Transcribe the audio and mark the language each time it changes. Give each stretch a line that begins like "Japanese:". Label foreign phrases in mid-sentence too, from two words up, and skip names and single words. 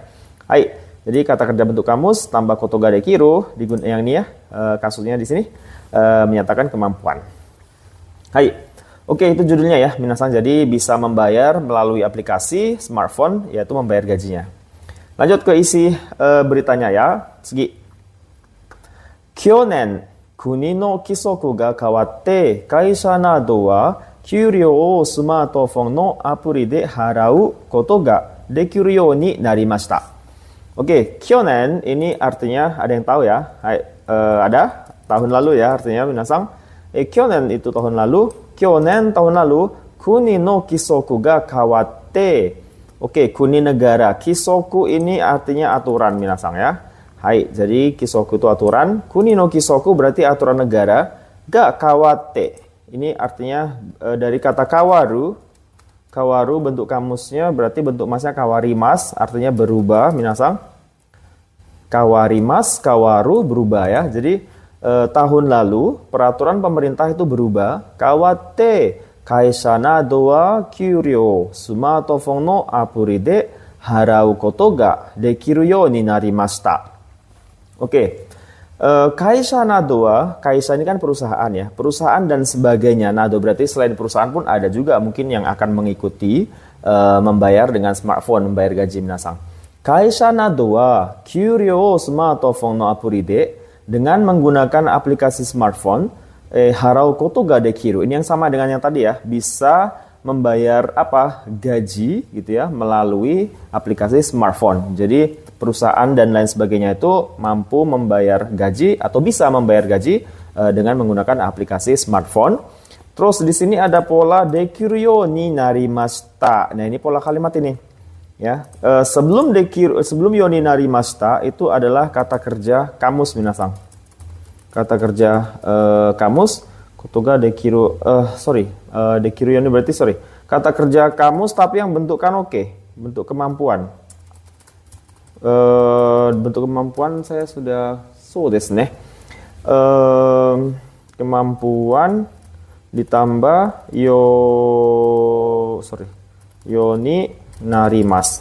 Indonesian: Hai, jadi kata kerja bentuk kamus tambah
Japanese: ことができる
Indonesian: yang ini ya, kasusnya di sini menyatakan kemampuan. Hai. Oke, itu judulnya ya minasan. Jadi bisa membayar melalui aplikasi smartphone yaitu membayar gajinya. Lanjut ke isi beritanya ya. Segi.
Japanese: Kyonen 国の規則が変わって会社などは給料をスマートフォンのアプリで払うことができるようになりました。
Indonesian: Oke, kyonen ini artinya ada yang tahu ya? Hai, ada tahun lalu ya artinya minasan. Kyonen itu tahun lalu. Kyonen tahun lalu.
Japanese: 国の規則が変わって.
Indonesian: Oke, kuni negara. Kisoku ini artinya aturan minasan ya. Hai, jadi kisoku itu aturan.
Japanese: 国の規則
Indonesian: berarti aturan negara.
Japanese: が変わって.
Indonesian: Ini artinya dari kata kawaru. Kawaru bentuk kamusnya berarti bentuk masnya kawarimas. Artinya berubah minasan. Kawarimas, kawaru berubah ya. Jadi tahun lalu peraturan pemerintah itu berubah.
Japanese: 変わって会社などは給料スマートフォンのアプリで払うことができるようになりました.
Indonesian: Oke,
Japanese: 会社などは,
Indonesian: kaisha ini kan perusahaan ya, perusahaan dan sebagainya. Nado berarti selain perusahaan pun ada juga mungkin yang akan mengikuti membayar dengan smartphone, membayar gaji minasan.
Japanese: 会社などは給料スマートフォンのアプリで,
Indonesian: dengan menggunakan aplikasi smartphone,
Japanese: 払うことができる.
Indonesian: Ini yang sama dengan yang tadi ya, bisa membayar apa? Gaji gitu ya melalui aplikasi smartphone. Jadi perusahaan dan lain sebagainya itu mampu membayar gaji atau bisa membayar gaji dengan menggunakan aplikasi smartphone. Terus di sini ada pola
Japanese: できるようになりました.
Indonesian: Nah, ini pola kalimat ini. Ya, sebelum
Japanese: ようになりました
Indonesian: itu adalah kata kerja kamus minasan. kata kerja kamus.
Japanese: ことができる,
Indonesian: dekiru ini berarti kata kerja kamus tapi yang bentuk kanoke, bentuk kemampuan. Bentuk kemampuan saya sudah
Japanese: ですね.
Indonesian: Kemampuan ditambah
Japanese: ようになります.